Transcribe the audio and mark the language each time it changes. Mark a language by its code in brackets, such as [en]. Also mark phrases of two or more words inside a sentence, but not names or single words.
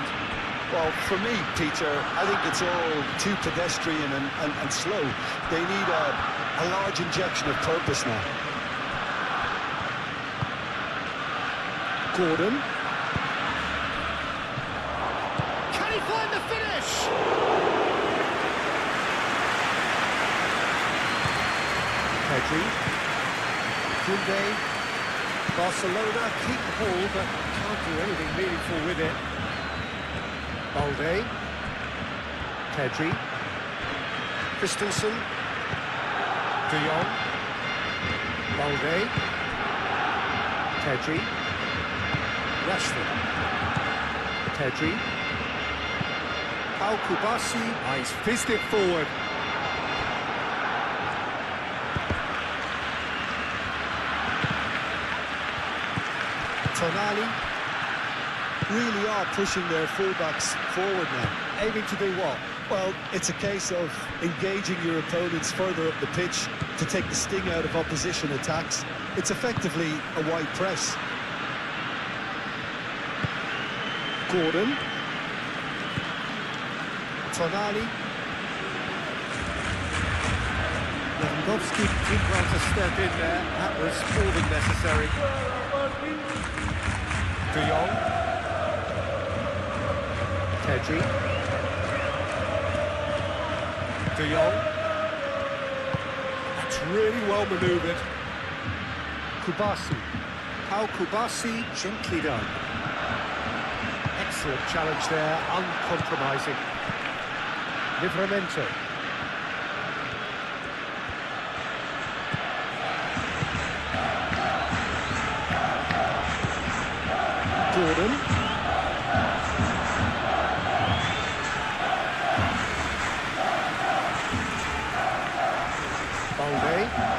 [en] Well, for me, Peter, I think it's all too pedestrian and slow. They need a large injection of purpose now. Gordon. Can he find the finish? Pedri. Koundé. Barcelona keep the ball, but can't do anything meaningful with it. Balde. Pedri. Christensen. De Jong. Balde. Pedri. Rashford. Pedri. Pau Kubasi. He's fizzed it forward. Tonali. Really are pushing their fullbacks forward now. Aiming to do what? Well, it's a case of engaging your opponents further up the pitch to take the sting out of opposition attacks. It's effectively a wide press. Gordon. Tonali. Lewandowski did well to step in there. That was more than necessary. De Jong. Pedri. De Jong. That's really well manoeuvred. Kubasi. Pau Kubasi, gently done. Excellent challenge there, uncompromising. Livramento. Gordon. Balde.